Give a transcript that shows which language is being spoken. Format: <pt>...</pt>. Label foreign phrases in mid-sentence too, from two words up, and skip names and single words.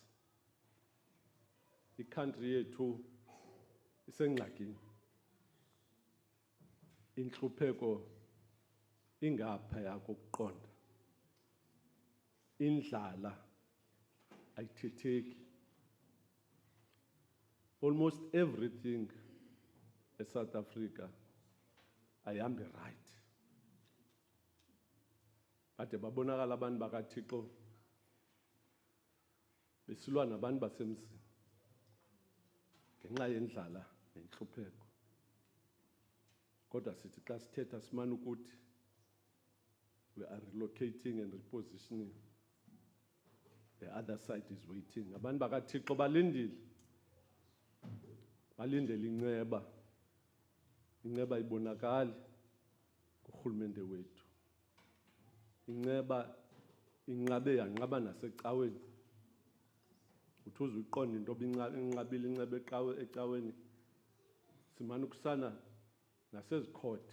<xh>Ikhantri yethu isengxakini, intlupheko ingaphaya kokuqonda, indlala ayithetheki.</xh> <en>Almost everything eSouth Africa ayihambi right.</en> <xh>Kade babonakala abantu bakaThixo besilwa nabantu basemzini ngenxa yendlala nentlupheko. Kodwa sithi xa sithetha simane ukuthi</xh> <en>we are relocating and repositioning. The other side is waiting.</en> <xh>Abantu bakaThixo balindile, balindele inceba. Inceba ibonakali kurhulumente wethu. Inceba inqabe yanqaba nasecaweni. Uthi uze uqonde into inqabile inceba ecaweni, simane ukusana nasezikhothe.</xh>